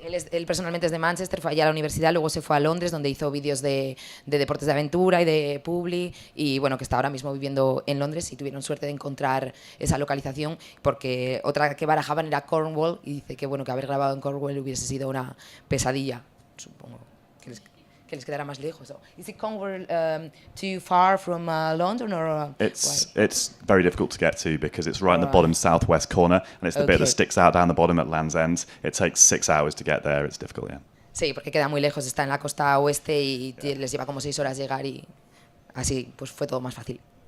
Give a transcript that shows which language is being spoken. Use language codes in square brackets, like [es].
[es] Él personalmente es de Manchester, fue allá a la universidad, luego se fue a Londres, donde hizo vídeos de deportes de aventura y de publi, y bueno, que está ahora mismo viviendo en Londres, y tuvieron suerte de encontrar esa localización, porque otra que barajaban era Cornwall, y dice que bueno, que haber grabado en Cornwall hubiese sido una pesadilla, supongo que les quedara más lejos. [en] So, is it Cornwall too far from London, or it's very difficult to get to because it's right in the bottom southwest corner, and it's the bit that sticks out down the bottom at Land's End. It takes 6 hours to get there. It's difficult, yeah. [es] Sí, porque queda muy lejos, está en la costa oeste y les lleva como 6 horas llegar, y así pues fue todo más fácil.